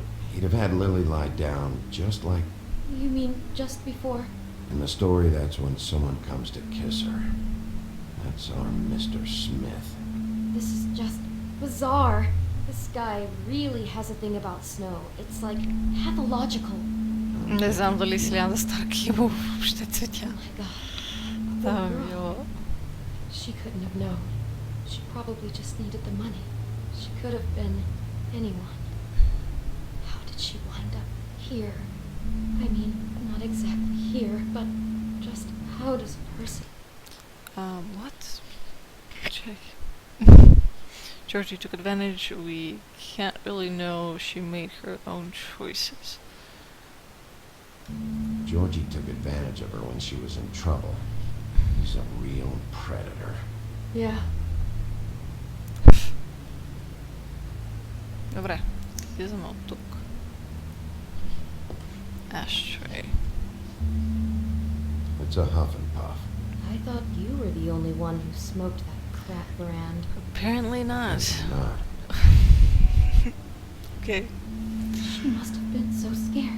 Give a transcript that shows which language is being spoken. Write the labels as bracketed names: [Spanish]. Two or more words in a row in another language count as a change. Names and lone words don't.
[English] He'd have had Lily lie down just like... You mean just before? In the story, that's when someone comes to kiss her. That's our Mr. Smith. This is just bizarre. This guy really has a thing about snow. It's like pathological. [Bulgarian] Не знам дали Селяна Старк има въобще цветя. [English] Oh my god. [Bulgarian] Да, [English] Poor [Bulgarian] ми [English] girl. [Bulgarian] било. [English] She couldn't have known. She probably just needed the money. She could have been anyone. How did she wind up here? I mean, not exactly here, but just how does a person... What? Check. Georgie took advantage. We can't really know. She made her own choices. Georgie took advantage of her when she was in trouble. He's a real predator. Yeah. [Bulgarian] Добре, излизаме от тук. [English] Ashtray. It's a huff and puff. I thought you were the only one who smoked that crap brand. Apparently not. It's not. Okay. She must have been so scared.